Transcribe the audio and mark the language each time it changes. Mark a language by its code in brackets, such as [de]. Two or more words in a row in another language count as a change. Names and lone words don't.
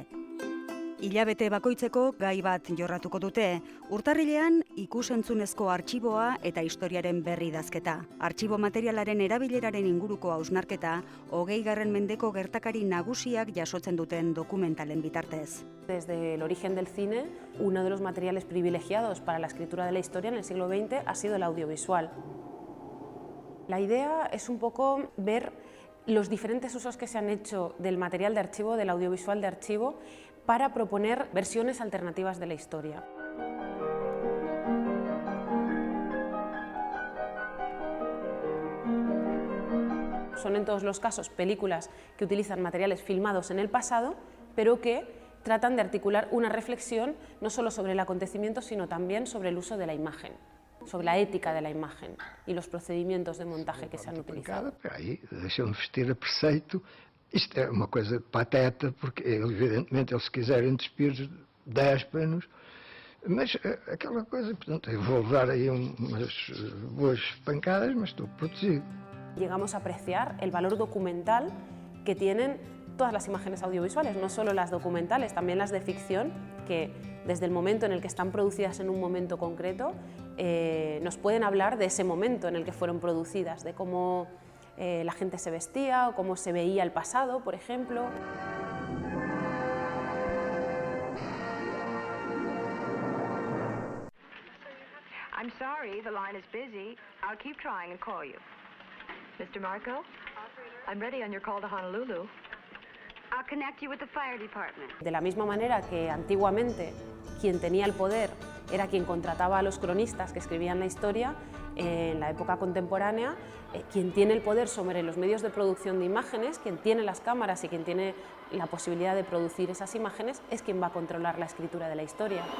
[eu] Hilabete bakoitzeko gai bat jorratuko dute, urtarrilean ikus-entzunezko artxiboa eta historiaren berri idazketa. Artxibo materialaren erabileraren inguruko hausnarketa, 20. mendeko gertakari nagusiak jasotzen duten dokumentalen bitartez. [es] Desde el origen del cine, uno de los materiales privilegiados para la escritura de la historia en el siglo XX ha sido el audiovisual. La idea es un poco ver los diferentes usos que se han hecho del material de archivo, del audiovisual de archivo, para proponer versiones alternativas de la historia. Son en todos los casos películas que utilizan materiales filmados en el pasado, pero que tratan de articular una reflexión no solo sobre el acontecimiento, sino también sobre el uso de la imagen, sobre la ética de la imagen y los procedimientos de montaje que se han utilizado. [pt] Aí deixam-me vestir a preceito. Isto é uma coisa pateta, porque evidentemente eles quiserem despir 10 panos, mas aquela coisa, portanto, eu vou levar aí umas boas pancadas, mas estou protegido. [es] Llegamos a apreciar el valor documental que tienen todas las imágenes audiovisuales, no solo las documentales, también las de ficción, que desde el momento en el que están producidas en un momento concreto, nos pueden hablar de ese momento en el que fueron producidas, de cómo la gente se vestía o cómo se veía el pasado, por ejemplo. [en] I'm sorry, the line is busy. I'll keep trying and call you. Mr. Marco, I'm ready on your call to Honolulu. I'll connect you with the fire department. [es] De la misma manera que antiguamente quien tenía el poder era quien contrataba a los cronistas que escribían la historia, en la época contemporánea, quien tiene el poder sobre los medios de producción de imágenes, quien tiene las cámaras y quien tiene la posibilidad de producir esas imágenes, es quien va a controlar la escritura de la historia.